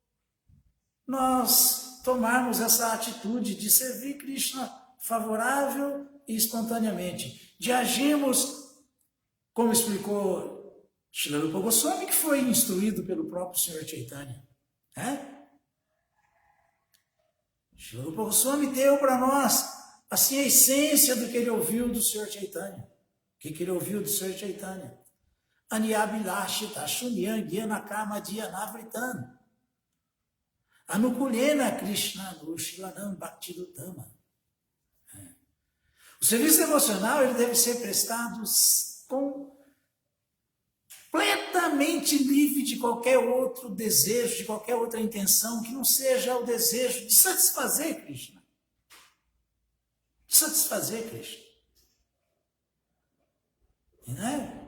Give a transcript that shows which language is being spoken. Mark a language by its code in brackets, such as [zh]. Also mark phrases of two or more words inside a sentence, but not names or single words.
[pt] nós tomarmos essa atitude de servir Krishna favorável e espontaneamente, de agirmos, como explicou Srila Rupa Goswami, que foi instruído pelo próprio Senhor Chaitanya. Srila Rupa Goswami deu para nós assim a essência do que ele ouviu do Senhor Chaitanya. O que ele ouviu do Senhor Chaitanya? [sa] अन्याबिलाशित शुन्यम् ग्यानकाम ध्यानवृतन् अनुकुलेन कृष्ण नुशिलनम् भक्तिदुत्तम. [pt] O serviço devocional ele deve ser prestado completamente livre de qualquer outro desejo, de qualquer outra intenção, que não seja o desejo de satisfazer Krishna. De satisfazer Krishna. Né?